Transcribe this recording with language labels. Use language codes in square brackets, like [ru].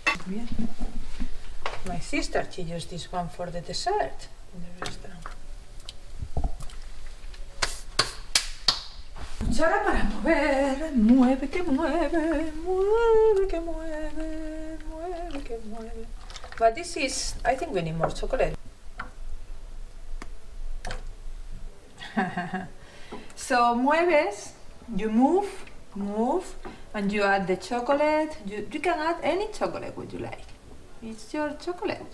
[en] Yeah. My sister, she used this one for the dessert in the restaurant. [es] Cuchara para mover, mueve que mueve, mueve que mueve, mueve que mueve. [en] But this is, I think we need more chocolate. So [es] mueves, [en] you move, and you add the chocolate. You can add any chocolate what you like. It's your chocolate.